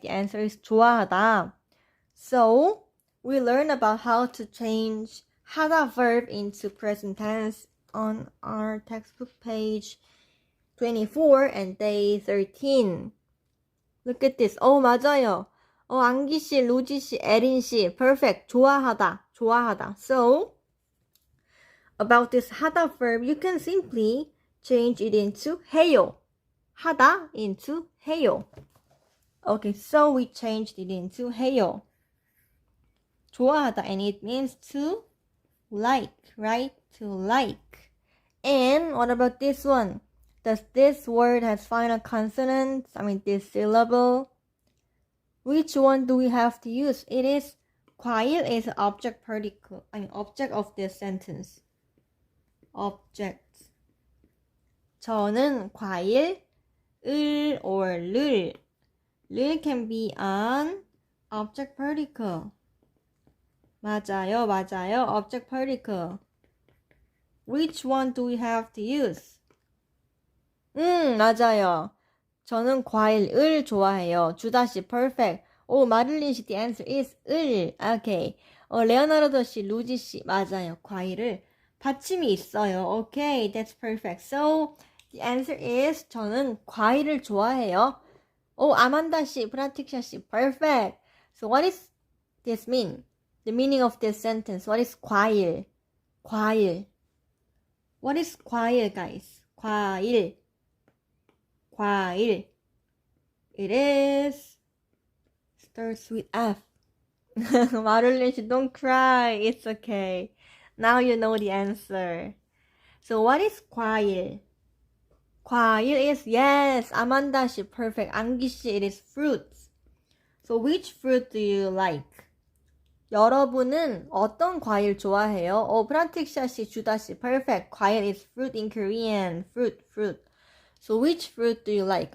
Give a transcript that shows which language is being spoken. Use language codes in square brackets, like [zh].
[en] The answer is 좋아하다. So, we learned about how to change 하다 verb into present tense on our textbook page 24 and day 13. Look at this. [ko] 맞아요. [en] 안기 씨, 루지 씨, 에린 씨, perfect. [ko] 좋아하다. [en] So, about this 하다 verb, you can simply change it into 해요. 하다 into 해요. Okay, so we changed it into 해요. 좋아하다, and it means to like, right? To like. And what about this one? Does this word has final consonants? This syllable. Which one do we have to use? It is 과일 is object particle. Object of this sentence. [ko] Object. 저는 과일 을 or 를. [en] 를 can be an object particle. 맞아요. Object particle. Which one do we have to use? [ko] 맞아요. 저는 과일을 좋아해요. [en] 주다씨, perfect. 마릴린 씨, the answer is 을. Okay. [ko] 레오나르도 씨, 루지 씨, 맞아요. 과일을 받침이 있어요. [en] Okay, that's perfect. So, the answer is [ko] 저는 과일을 좋아해요. [en] Oh, 아만다 씨, 프라틱샤 씨, perfect. So what is this mean? The meaning of this sentence. What is 과일? 과일. What is 과일, guys? 과일. 과일. It is starts with F. Marilyn, don't cry. It's okay. Now you know the answer. So what is 과일? 과일 is, yes, Amanda 씨, perfect. 안기 씨, it is fruits. So which fruit do you like? [ko] 여러분은 어떤 과일 좋아해요? 프라틱샤 씨, 주다 씨, perfect. [en] 과일 is fruit in Korean. fruit. So which fruit do you like?